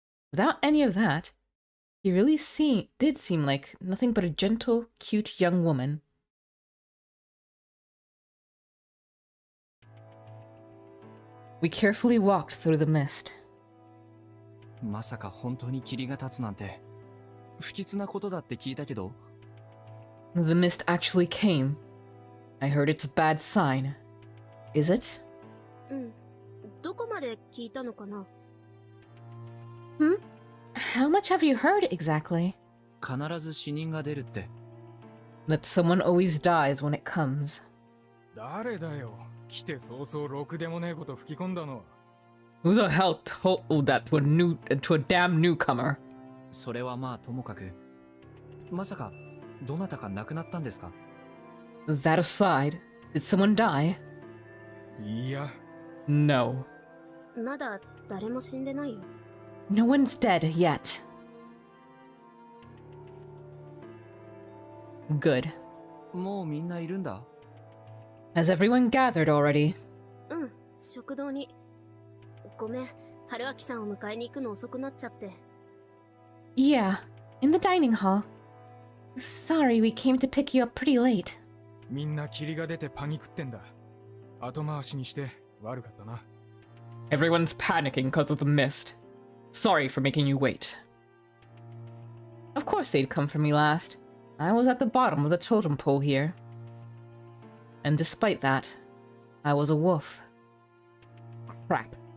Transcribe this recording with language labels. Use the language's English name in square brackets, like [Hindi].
[English] Without any of that, she really did seem like nothing but a gentle, cute young woman. We carefully walked through the mist. [Japanese] まさか本当に霧が立つなんて不吉なことだって聞いたけど。 [English] The mist actually came. I heard it's a bad sign. Is it? [Japanese] うん。どこまで聞いたのかな？ [English] How much have you heard exactly? [Japanese] 必ず死人が出るって。 [English] That someone always dies when it comes. [Japanese] 誰だよ。来て早々ろくでもねえこと吹き込んだの。 [English] Who the hell told that to a damn newcomer? [Japanese] それはまあともかく。まさかどなたか亡くなったんですか？ [English] That aside, did someone die? [Japanese] いや。 [English] No. [Japanese] まだ誰も死んでないよ。 [English] No one's dead yet. Good. [Japanese] もうみんないるんだ。 [English] Has everyone gathered already? [Japanese] うん、食堂に。ごめん、春明さんを迎えに行くの遅くなっちゃって。 [English] Yeah, in the dining hall. Sorry we came to pick you up pretty late. [Japanese] みんな霧が出てパニクってんだ。後回しにして悪かったな。 [English] Everyone's panicking because of the mist. Sorry for making you wait. Of course they'd come for me last. I was at the bottom of the totem pole here. And despite that, I was a wolf. Crap.